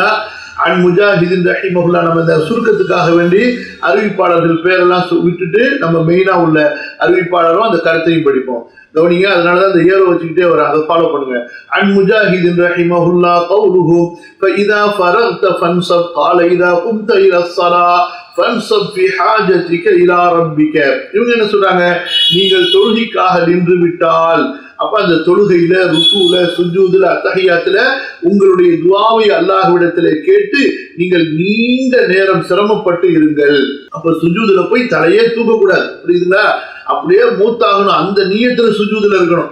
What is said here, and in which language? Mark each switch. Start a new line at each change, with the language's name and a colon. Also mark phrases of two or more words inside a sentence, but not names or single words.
Arabic: عن مجاهد رحمه الله,
Tamil: நம்ம இந்த சுருக்கத்துக்காக வேண்டி அறிவிப்பாளர்கள் பேரெல்லாம் விட்டுட்டு நம்ம மெயினா உள்ள அறிவிப்பாளரும் அந்த கருத்தையும் படிப்போம். கவனிங்க, அதனாலதான் அந்த ஏரோ வச்சுக்கிட்டே வர, அதை ஃபாலோ பண்ணுங்க.
Arabic: عن مجاهد رحمه الله قوله فإذا فرغت فانصب قال اذا قمت الى الصلاه فانصب في حاجتك الى ربك.
Tamil: இவங்க என்ன சொல்றாங்க? நீங்கள் தொழுகைக்காக நின்று விட்டால், அப்ப அந்த தொழுகையில, ருக்குல, சுஜூதுல, அத்தஹியாத்துல உங்களுடைய துஆவை அல்லாஹ்விடத்திலே கேட்டு நீங்கள் நீண்ட நேரம் சிரமப்பட்டு இருங்கள். அப்ப சுஜூதுல போய் தலையே தூக்க கூடாது, புரியுதுங்களா? அப்படியே மூத்தாகணும், அந்த நியத்துல சுஜூதுல இருக்கணும்.